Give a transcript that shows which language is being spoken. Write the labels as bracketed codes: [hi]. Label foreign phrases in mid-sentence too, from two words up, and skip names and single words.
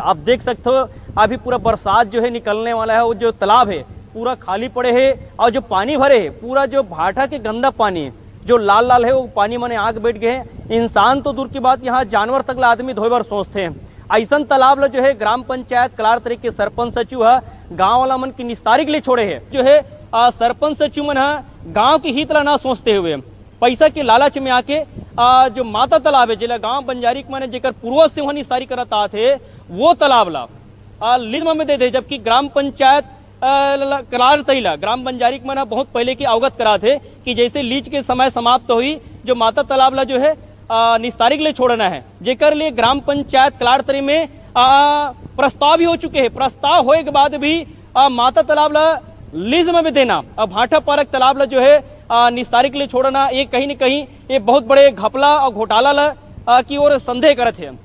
[hi] आप देख सकते हो अभी पूरा बरसात जो है निकलने वाला है, वो जो तालाब है पूरा खाली पड़े है, और जो पानी भरे है पूरा जो भाटा के गंदा पानी जो लाल है वो पानी मने आग बैठ गए हैं। इंसान तो दूर की बात, यहाँ जानवर तक ला आदमी धोए बार सोचते हैं। ऐसा तालाब जो है ग्राम पंचायत कलाड़तरई के सरपंच सचिव है गाँव वाला मन की निस्तारी के लिए छोड़े है। जो है सरपंच सचिव मन गांव की हित ला ना सोचते हुए पैसा के लालच में आके जो माता तालाब है जिला गांव बंजारी के माने जेकर पूर्वज से वहां निस्तारी करत थे, वो तालाब ला लिज्म में दे दे, जबकि ग्राम पंचायत कलाड़तरई ला ग्राम बंजारी के माने बहुत पहले की अवगत करा थे कि जैसे लीज के समय समाप्त हुई जो माता तालाब ला जो है निस्तारी के लिए छोड़ना है, जेकर लिए ग्राम पंचायत कलाड़तरई में प्रस्ताव भी हो चुके हैं। प्रस्ताव होने के बाद भी माता तालाब ला लीज में देना, अब भाटा पारक तालाब ला जो है निस्तारी के लिए छोड़ना, ये कहीं न कहीं ये बहुत बड़े घपला और घोटाला की ओर संदेह करत है।